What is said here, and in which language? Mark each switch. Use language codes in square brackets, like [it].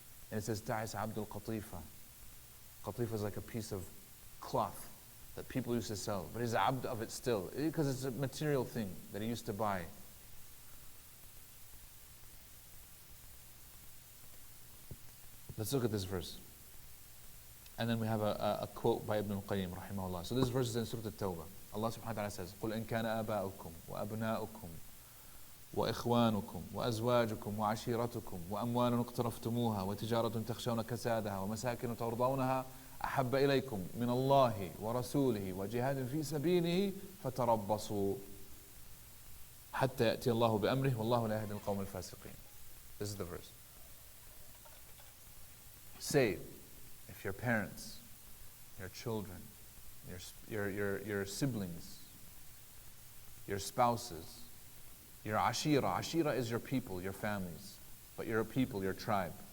[en] And it says, Ta'isa abdul qatifa. Qatifa is like a piece of cloth that people used to sell. But he's abd of it still, because it's a material thing that he used to buy. Let's look at this verse. And then we have a quote by Ibn al-Qayyim, rahimahullah. So this verse is in Surah At-Tawbah. [ar] Allah subhanahu wa ta'ala says, قُلْ إِنْ كَانَ آبَاؤُكُمْ وَأَبْنَاؤُكُمْ وإخوانكم وأزواجكم وعشيرتكم وأموال اقترفتموها وتجارة تخشون كسادها ومساكن ترضونها أحب إليكم من الله ورسوله وجهاد في سبيله فتربصوا حتى يأتي الله بأمره والله لا يهدي القوم الفاسقين. [en] This is the verse. Say, if your parents, your children, your siblings, your spouses, your ashira. Ashira is your people, your families, but your people, your tribe.